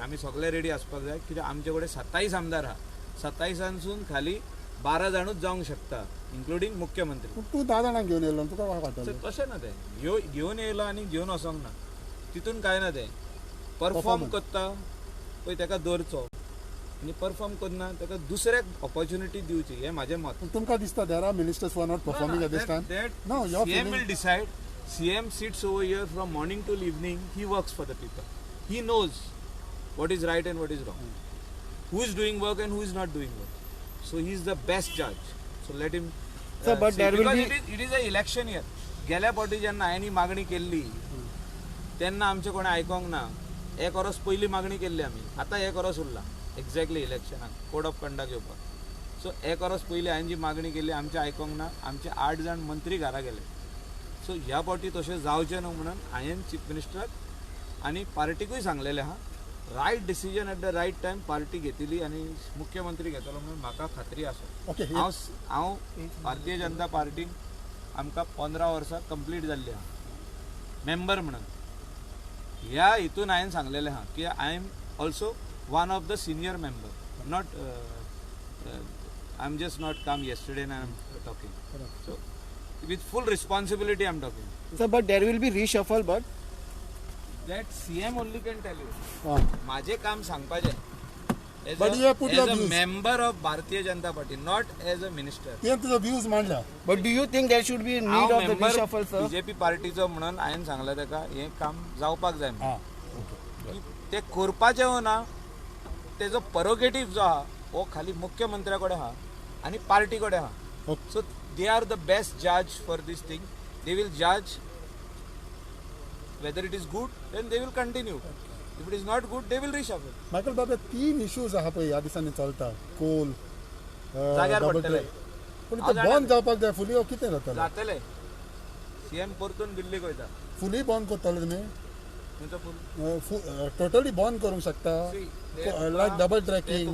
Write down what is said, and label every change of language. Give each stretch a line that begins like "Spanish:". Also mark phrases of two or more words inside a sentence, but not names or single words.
Konkani: आमी सगळे रेडी आसपाक जाय कित्याक आमचे कडेन 27 आमदार आहा. 27 खाली 12 जाणूच जावंक शकता इन्क्लुडींग मुख्यमंत्री. पूण तूं 10 जाणांक घेवन येयलो तुका काय काडटलो? तशें ना तें घेवन येयलो आनी घेवन वचोंक ना. तितून कांय ना. तें परफॉर्म करता पळय तेका दवरचो आनी परफॉर्म करना तेका दुसऱ्याक ऑपॉर्च्युनिटी दिवची. हें म्हाजें मत. पूण तुमकां दिसता
English: there are ministers who are not performing at this time? No, your CM feeling- will decide. CM sits over here from morning till evening. He works for the people. He knows what is right and what is wrong. Who is doing work and who is not doing work. So he is the best judge. So let him. Sir, but see, there will because be- it is a election year.
Konkani: गेल्या फावटी जेन्ना हांवें मागणी केल्ली तेन्ना आमचे कोणें आयकोंक ना. एक वर्स पयली मागणी केल्ली आमी. आतां एक वर्स उरला एक्झॅक्टली इलेक्शनाक
English: code of conduct
Konkani: घेवपाक. सो एक वर्स पयलीं हांवें जी मागणी केल्ली आमचे आयकोंक ना. आमचे 8 जाण मंत्री घरा गेले. सो ह्या फावटी तशें जावचें न्हू म्हणून हांवें चीफ मिनिस्टराक आनी पार्टीकूय सांगलेलें आहा.
English: right decision at the right time
Konkani: पार्टी घेतली आनी मुख्यमंत्री घेतलो म्हणून म्हाका खात्री आसा. ओके हांव भारतीय जनता पार्टीन आमकां 15 वर्सां कंप्लीट जाल्ली आहा मेंबर म्हणून. ह्या हितून हांवें सांगलेलें आहा की
English: I am also one of the senior member. not I am just not come yesterday and I am talking. सो with full responsibility I'm talking. Sir, but there will be reshuffle, but That CM only can tell you.
Konkani: हां माझे काम सांगपाचें
English: But you have put your as a views. member of Bharatiya Janata Party, not as a minister.
Konkani: तियेन तुजो व्ह्यूज मांडल्या.
English: but do you think there should be a need
Konkani: हांव
English: of the member reshuffle, sir?
Konkani: BJP पार्टीचो म्हणून हांवें सांगलें ताका हें काम जावपाक जाय म्हणून. हां ओके की ते करपाचें हो ना तेजो परोगेटीव जो आहा हो खाली मुख्यमंत्र्या कडेन आहा आनी पार्टी कडेन आहा.
English: Okay. So they are the best judge for this thing. They will judge whether it is good, then they will continue. If it is not good, they will reshuffle.
Konkani: मायकल बाबा 3 इश्यूज आहा पळय ह्या दिसांनी चलता. कोल जाग्यार double पडटले. track. पूण ते बंद जावपाक जाय फुली कितें जातलें? जातले. CM परतून दिल्लीक वयता. फुली बंद करतले तुमी? खंयचो फूल? टोटली बंद करूंक शकता
English: like double tracking.